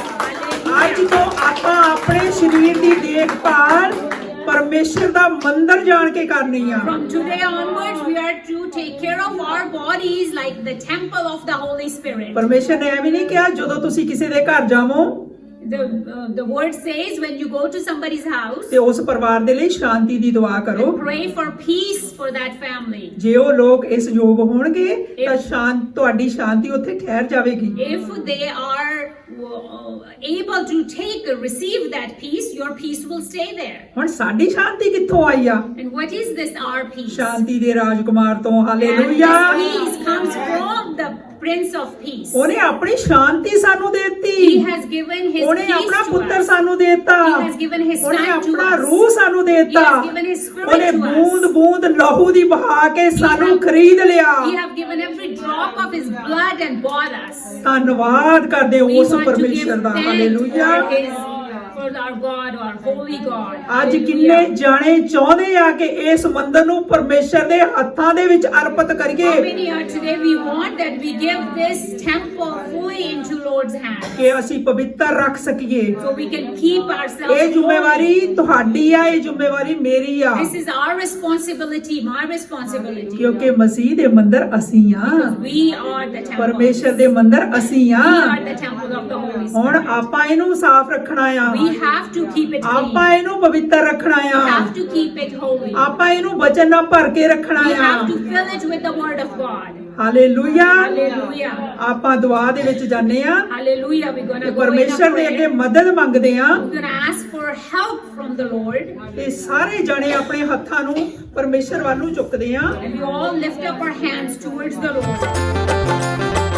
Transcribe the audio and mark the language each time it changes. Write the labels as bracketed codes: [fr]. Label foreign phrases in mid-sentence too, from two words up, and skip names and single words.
[pa] ਅੱਜ [en] Hallelujah. [pa] ਤੋਂ ਆਪਾਂ ਆਪਣੇ ਸਰੀਰ ਦੀ ਦੇਖਭਾਲ ਪਰਮੇਸ਼ਰ ਦਾ ਮੰਦਰ ਜਾਣ ਕੇ ਕਰਨੀ ਆ। [en] From today onwards, we are to take care of our bodies like the temple of the Holy Spirit. [pa] ਪਰਮੇਸ਼ਰ ਨੇ ਐਵੇਂ ਨਹੀਂ ਕਿਹਾ ਜਦੋਂ ਤੁਸੀਂ ਕਿਸੇ ਦੇ ਘਰ ਜਾਵੋ [en] The word says when you go to somebody's house, [pa] ਤੇ ਉਸ ਪਰਿਵਾਰ ਦੇ ਲਈ ਸ਼ਾਂਤੀ ਦੀ ਦੁਆ ਕਰੋ। [en] pray for peace for that family. [pa] ਜੇ ਉਹ ਲੋਕ ਇਸ ਯੋਗ ਹੋਣਗੇ ਤਾਂ ਤੁਹਾਡੀ ਸ਼ਾਂਤੀ ਉੱਥੇ ਠਹਿਰ ਜਾਵੇਗੀ। [en] If they are able to receive that peace, your peace will stay there. [pa] ਹੁਣ ਸਾਡੀ ਸ਼ਾਂਤੀ ਕਿੱਥੋਂ ਆਈ ਆ? [en] And what is this our peace? [pa] ਸ਼ਾਂਤੀ ਦੇ ਰਾਜਕੁਮਾਰ ਤੋਂ। [en] And [pa] ਹਾਲੇਲੂਇਆ। [en] this peace comes from the Prince of Peace. [pa] ਉਹਨੇ ਆਪਣੀ ਸ਼ਾਂਤੀ ਸਾਨੂੰ [en] He [pa] ਦਿੱਤੀ। [en] has given his [pa] ਉਹਨੇ [en] peace [pa] ਆਪਣਾ [en] to [pa] ਪੁੱਤਰ [en] us. [pa] ਸਾਨੂੰ ਦਿੱਤਾ। [en] He has given his [pa] ਉਹਨੇ [en] son to [pa] ਆਪਣਾ [en] us. [pa] ਰੂਹ ਸਾਨੂੰ ਦਿੱਤਾ। [en] He has given his spirit [pa] ਉਹਨੇ [en] to us. [pa] ਬੂੰਦ ਬੂੰਦ ਲਹੂ ਦੀ ਬਹਾ ਕੇ ਸਾਨੂੰ ਖਰੀਦ ਲਿਆ। [en] He have given every drop of his blood and bought us. [pa] ਧੰਨਵਾਦ ਕਰਦੇ [en] We [pa] ਉਸ [en] want to give [pa] ਪਰਮੇਸ਼ਰ ਦਾ। [en] thanks [pa] ਹਾਲੇਲੂਇਆ। [en] for our God, our holy God. [pa] ਅੱਜ [en] Hallelujah. [pa] ਕਿੰਨੇ ਜਾਣੇ ਚਾਹੁੰਦੇ ਆ ਕਿ ਇਸ ਮੰਦਰ ਨੂੰ ਪਰਮੇਸ਼ਰ ਦੇ ਹੱਥਾਂ ਦੇ ਵਿੱਚ ਅਰਪਿਤ [en] How [pa] ਕਰੀਏ [en] many are today? We want that we give this temple fully into Lord's hands, [pa] ਕਿ ਅਸੀਂ ਪਵਿੱਤਰ ਰੱਖ ਸਕੀਏ। [en] so we can keep ourselves [pa] ਇਹ ਜ਼ਿੰਮੇਵਾਰੀ [en] holy. [pa] ਤੁਹਾਡੀ ਆ, ਇਹ ਜ਼ਿੰਮੇਵਾਰੀ ਮੇਰੀ ਆ, [en] This is our responsibility, my responsibility. [pa] ਕਿਉਂਕਿ ਮਸੀਹ ਦੇ ਮੰਦਰ ਅਸੀਂ ਆ, [en] Because we are the temple. [pa] ਪਰਮੇਸ਼ਰ ਦੇ ਮੰਦਰ ਅਸੀਂ ਆ। [en] We are the temple of the Holy [pa] ਹੁਣ [en] Spirit. [pa] ਆਪਾਂ ਇਹਨੂੰ ਸਾਫ਼ ਰੱਖਣਾ ਆ, [en] We have to keep it [pa] ਆਪਾਂ [en] clean. [pa] ਇਹਨੂੰ ਪਵਿੱਤਰ ਰੱਖਣਾ [en] We [pa] ਆ, [en] have to keep it holy. [pa] ਆਪਾਂ ਇਹਨੂੰ ਬਚਨ ਨਾਲ ਭਰ ਕੇ ਰੱਖਣਾ [en] We [pa] ਆ। [en] have to fill it with the word of God. [pa] ਹਾਲੇਲੂਇਆ। [en] Hallelujah. [pa] ਆਪਾਂ ਦੁਆ ਦੇ ਵਿੱਚ ਜਾਂਦੇ ਆ [en] Hallelujah. We're going [pa] ਤੇ [en] to go in a [pa] ਪਰਮੇਸ਼ਰ ਦੇ ਅੱਗੇ [en] prayer. [pa] ਮਦਦ ਮੰਗਦੇ ਆ। [en] We're going to ask for help from the Lord. [pa] ਤੇ ਸਾਰੇ ਜਣੇ ਆਪਣੇ ਹੱਥਾਂ ਨੂੰ ਪਰਮੇਸ਼ਰ ਵੱਲ ਨੂੰ ਚੁੱਕਦੇ ਆ। [en] And we all lift up our hands towards the Lord.